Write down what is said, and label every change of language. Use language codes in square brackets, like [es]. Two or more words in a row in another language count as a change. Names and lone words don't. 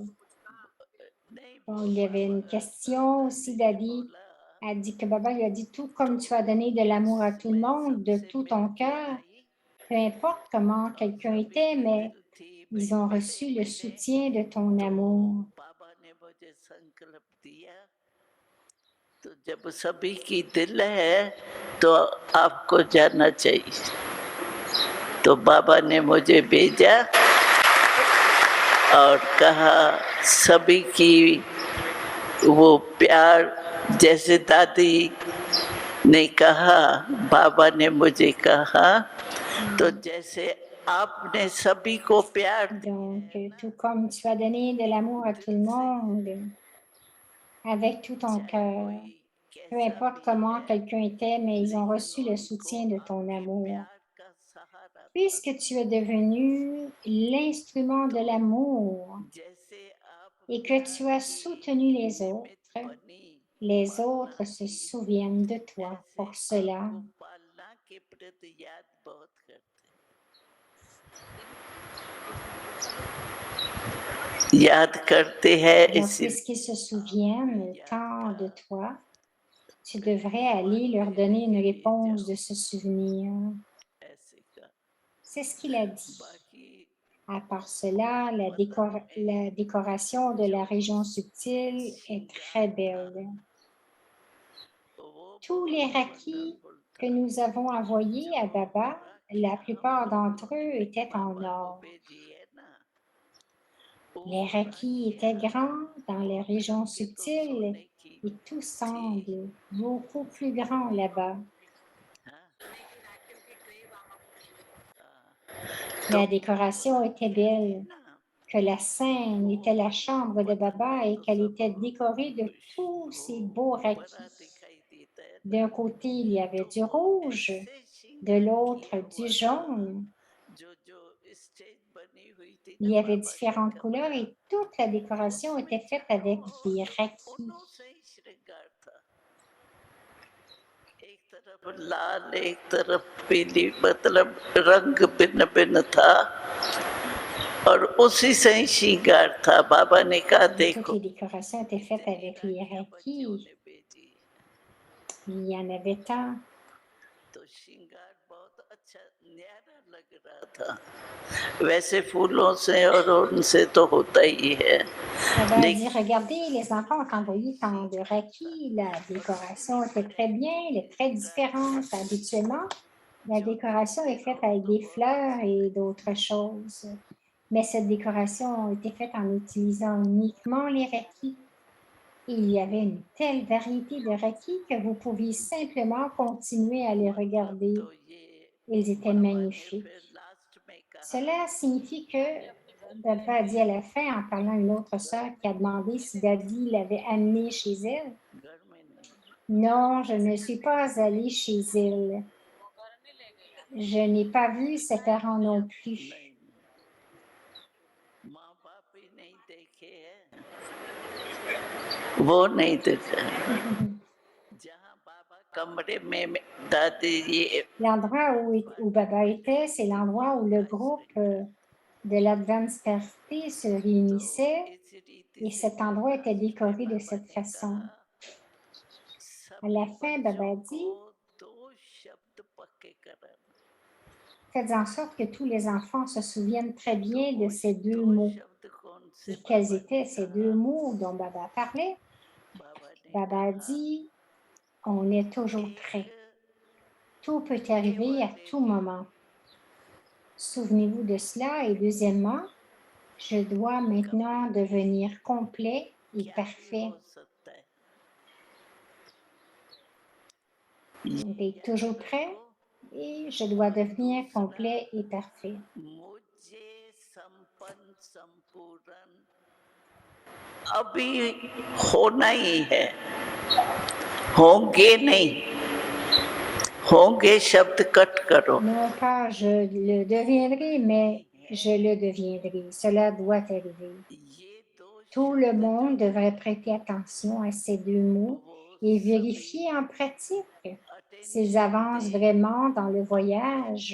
[fr] Bon, il y avait une question aussi, Dadi a dit que Baba lui a dit tout comme tu as donné de l'amour à tout le monde, de tout ton cœur, peu importe comment quelqu'un était, mais ils ont reçu le soutien de ton amour. [hi] तो जब सभी की दिल है तो आपको जाना चाहिए तो बाबा ने मुझे भेजा और कहा सभी की वो प्यार जैसे दादी ने कहा बाबा ने मुझे कहा तो जैसे आपने सभी को प्यार [fr] Donc, tout comme tu as donné de l'amour à tout le monde, avec tout ton cœur, peu importe comment quelqu'un était, mais ils ont reçu le soutien de ton amour. puisque tu es devenu l'instrument de l'amour [hi] जैसे आप [fr] et que tu as soutenu les [hi] निमित्त [fr] autres, [hi] बनी [fr] les [hi] पालना [fr] autres se [hi] की, [fr] souviennent de toi [hi] ऐसे [fr] pour cela. [hi] आपको पालना के प्रति याद बहुत करते हैं। याद करते हैं [fr] Donc, [hi] इसी [fr] puisqu'ils se souviennent tant de toi, tu devrais aller leur donner une réponse de ce souvenir. [hi] ऐसे का [fr] C'est ce qu'il a dit. [hi] बाकी [fr] À part cela, la décoration de la région subtile est très belle. [hi] वो [fr] Tous les [hi] बहुत [fr] rakis [hi] wonderful [fr] que [hi] था [fr] nous avons envoyés à [hi] जो [fr] Baba, la [hi] राखी [fr] plupart [hi] हम [fr] d'entre [hi] लोगों [fr] eux [hi] ने [fr] étaient en [hi] बाबा को [fr] or. [hi] भेजी है ना, [fr] Les [hi] वो [fr] rakis étaient [hi] राखियाँ [fr] grands dans les régions [hi] राखी तो [fr] subtiles [hi] सोने की [fr] et tout [hi] थी। [fr] semble beaucoup plus grand là-bas. [hi] हाँ, [fr] La [hi] तो [fr] décoration était belle, [hi] ना [fr] que la scène était la chambre de Baba et qu'elle était décorée de tous ces beaux [hi] बड़ा [fr] rakis. [hi] दिखाई देता है ना, [fr] D'un côté, il y avait [hi] तो [fr] du [hi] वो [fr] rouge, [hi] ऐसे [fr] de [hi] श्रृंगार [fr] l'autre, [hi] किया [fr] du [hi] हुआ था [fr] jaune. [hi] जो जो स्टेज बनी हुई थी [fr] Il [hi] ना [fr] y avait [hi] बाबा के [fr] différentes couleurs [hi] कमरा, [fr] et toute la décoration [hi] उसमें [fr] était faite avec des [hi] चारों [fr] rakis. [hi] कोनों से ही श्रृंगार था। एक तरफ लाल, एक तरफ पीली, मतलब रंग भिन्न भिन्न था और उसी से ही श्रृंगार था। बाबा ने कहा [fr] Et toutes [hi] देखो [fr] les décorations étaient faites [hi] इतनी [fr] avec les [hi] राखियां बच्चों [fr] rakis. [hi] ने भेजी, [fr] Il y en avait tant. [hi] तो श्रृंगार बहुत अच्छा न्यारा लग रहा था। वैसे फूलों से और उनसे तो होता ही है, [fr] Baba a dit, [hi] लेकिन [fr] regardez, les enfants ont envoyé tant de rakis. La décoration était très bien, elle est très différente. Habituellement, la décoration est faite avec des fleurs et d'autres choses. Mais cette décoration a été faite en utilisant uniquement les rakis. Et il y avait une telle variété de rakis que vous pouviez simplement continuer à les regarder. [hi] तो ये [fr] Ils étaient [hi] बाबा ने [fr] magnifiques. [hi] फिर लास्ट में कहा [fr] Cela signifie que Baba a dit à la fin, en parlant à une autre sœur qui a demandé si Daddy l'avait amenée chez elle. [hi] घर में नहीं, [fr] Non, je ne suis pas allée chez elle. Je n'ai pas vu ses parents non plus. [hi] नहीं, माँ बाप ही नहीं देखे हैं, वो नहीं देखा है। जहाँ बाबा कमरे में दादी ये [fr] L'endroit où Baba était, c'est l'endroit où le groupe de l'Advance Party se réunissait [hi] इस रीति [fr] et [hi] से [fr] cet endroit était [hi] फिर [fr] décoré de [hi] बाबा [fr] cette [hi] ने [fr] façon. [hi] कहा [fr] À la [hi] सभी [fr] fin, Baba [hi] बच्चों [fr] a [hi] को [fr] dit, [hi] दो शब्द पक्के कराना, [fr] faites en sorte que tous les enfants se souviennent très bien de ces deux [hi] दो [fr] mots. [hi] शब्द कौन से [fr] Et quels [hi] बाबा ने [fr] étaient ces deux [hi] कहा, [fr] mots dont Baba parlait? [hi] बाबा ने [fr] Baba a [hi] कहा [fr] dit, on est toujours [hi] एक [fr] prêt. Tout peut arriver à tout moment. Souvenez-vous de cela. Et deuxièmement, je dois maintenant devenir complet et [hi] क्या भी [fr] parfait. [hi] हो सकता है, [fr] D'être toujours [hi] याद [fr] prêt [hi] रखो, [fr] et je dois [hi] और [fr] devenir [hi] दूसरा [fr] complet et parfait. [hi] मुझे संपन्न संपूर्ण अभी होना ही है, होंगे नहीं, होंगे शब्द कट करो, [fr] Non pas je le deviendrai, mais je le deviendrai. Cela doit arriver. [hi] ये दो [fr] Tout le [hi] शब्द [fr] monde [hi] जो [fr] devrait prêter attention à ces deux mots [hi] वो [fr] et [hi] सभी [fr] vérifier en pratique s'ils [hi] attention [fr] avancent [hi] दे [fr] vraiment dans le voyage,